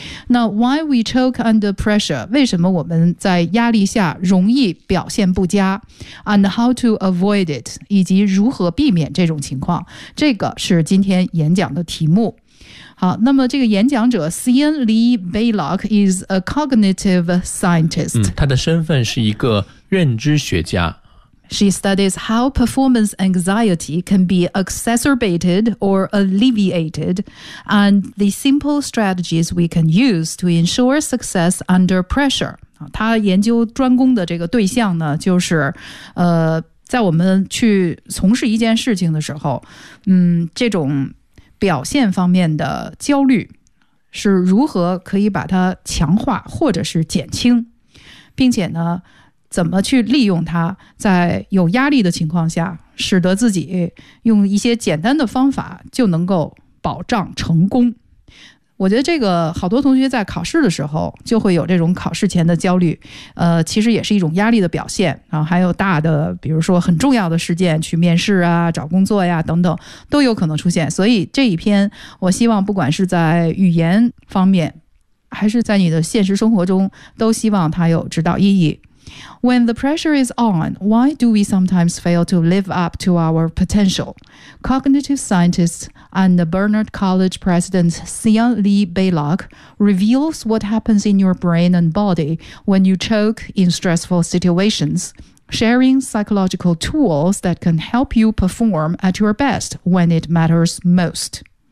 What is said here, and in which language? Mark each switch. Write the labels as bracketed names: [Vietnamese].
[Chinese] 那 [English] why we choke under pressure， [Chinese] 为什么我们在压力下容易表现不佳， [English] and how to avoid it， [Chinese] 以及如何避免这种情况，这个是今天演讲的题目。好，那么这个演讲者 C.N. [English] Lee Baylock is a cognitive scientist、 [Chinese] 他的身份是一个认知学家。 [English] She studies how performance anxiety can be exacerbated or alleviated, and the simple strategies we can use to ensure success under pressure. [Chinese] 她研究专攻的这个对象呢，就是，在我们去从事一件事情的时候，这种表现方面的焦虑是如何可以把它强化或者是减轻，并且呢怎么去利用它，在有压力的情况下使得自己用一些简单的方法就能够保障成功。我觉得这个好多同学在考试的时候就会有这种考试前的焦虑，其实也是一种压力的表现。然后还有大的比如说很重要的事件，去面试啊，找工作呀等等，都有可能出现。所以这一篇我希望不管是在语言方面还是在你的现实生活中，都希望它有指导意义。 [English] When the pressure is on, why do we sometimes fail to live up to our potential? Cognitive scientist and the Barnard College president Sian Lee Baylock reveals what happens in your brain and body when you choke in stressful situations, sharing psychological tools that can help you perform at your best when it matters most.